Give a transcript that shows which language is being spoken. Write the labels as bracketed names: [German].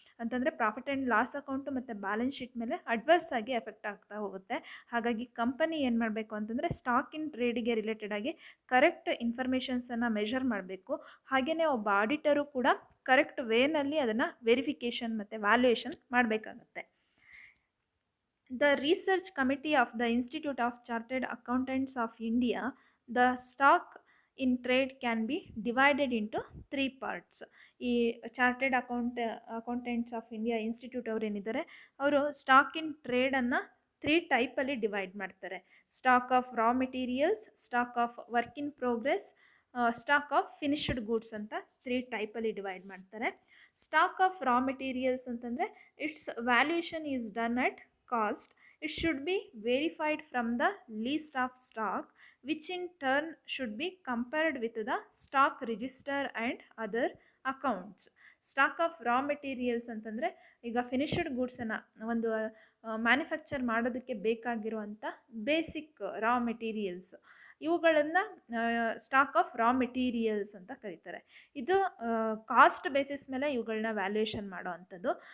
[Kannada] ಅಂತಂದರೆ profit and loss account ಮತ್ತು balance sheet ಮೇಲೆ ಅಡ್ವರ್ಸ್ ಆಗಿ ಎಫೆಕ್ಟ್ ಆಗ್ತಾ ಹೋಗುತ್ತೆ. ಹಾಗಾಗಿ ಕಂಪನಿ ಏನು ಮಾಡಬೇಕು ಅಂತಂದರೆ ಸ್ಟಾಕ್ ಇನ್ ಟ್ರೇಡಿಗೆ ರಿಲೇಟೆಡ್ ಆಗಿ ಕರೆಕ್ಟ್ ಇನ್ಫಾರ್ಮೇಷನ್ಸನ್ನು ಮೆಷರ್ ಮಾಡಬೇಕು. ಹಾಗೆಯೇ ಒಬ್ಬ ಆಡಿಟರು ಕೂಡ ಕರೆಕ್ಟ್ ವೇನಲ್ಲಿ ಅದನ್ನು ವೆರಿಫಿಕೇಷನ್ ಮತ್ತು ವ್ಯಾಲ್ಯೂಯೇಷನ್ ಮಾಡಬೇಕಾಗತ್ತೆ. [English] The research committee of the Institute of Chartered Accountants of India, the stock in trade can be divided into 3 parts. [Kannada] ಈ chartered accountants of India institute ಅವ್ರು ಏನಿದ್ದಾರೆ ಅವರು ಸ್ಟಾಕ್ ಇನ್ ಟ್ರೇಡನ್ನು 3 ಟೈಪಲ್ಲಿ ಡಿವೈಡ್ ಮಾಡ್ತಾರೆ. [English] stock of raw materials, stock of work in progress, stock of finished goods [Kannada] ಅಂತ 3 ಟೈಪಲ್ಲಿ divide ಮಾಡ್ತಾರೆ. [English] stock of raw materials [Kannada] ಅಂತಂದರೆ [English] It's valuation is done at cost. It should be verified from the list of stock, which in turn should be compared with the stock register and other accounts. [Kannada] Stock of raw materials ಅಂತಂದರೆ ಈಗ finished ಗೂಡ್ಸನ್ನು ಒಂದು manufacture ಮಾಡೋದಕ್ಕೆ ಬೇಕಾಗಿರುವಂಥ basic raw materials, ಇವುಗಳನ್ನು stock of raw materials ಅಂತ ಕರೀತಾರೆ. ಇದು cost basis ಮೇಲೆ ಇವುಗಳನ್ನ ವ್ಯಾಲ್ಯೂಯೇಷನ್ ಮಾಡೋ ಅಂಥದ್ದು.